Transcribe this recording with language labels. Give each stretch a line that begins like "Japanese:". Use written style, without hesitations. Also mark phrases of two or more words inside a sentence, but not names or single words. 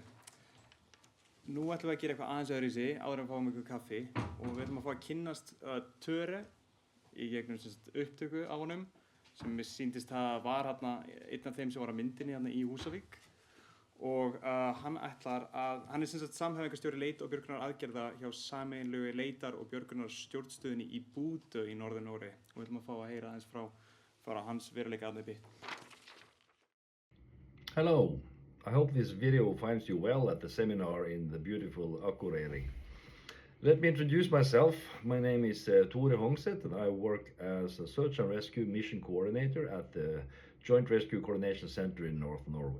Icelandic: Nú ætlum við að gera eitthvað aðeins öðruvísi áður en við fáum ykkur kaffi og við ætlum að fá að kynnast Töre í gegnum upptöku af honum sem mér sýndist að var einn af þeim sem var að myndinni í Húsavík og hann er samhæfingarstjóri leit- og björgunar aðgerða hjá sameiginlegu leitar- og björgunar stjórnstöðinni í Búdö í Norður-Noregi og við ætlum að fá að heyra aðeins frá hans veruleika aðnefni.
English: Hello. I hope this video finds you well at the seminar in the beautiful Akureyri. Let me introduce myself. My name is Tore Hongset and I work as a search and rescue mission coordinator at the Joint Rescue Coordination Center in North Norway.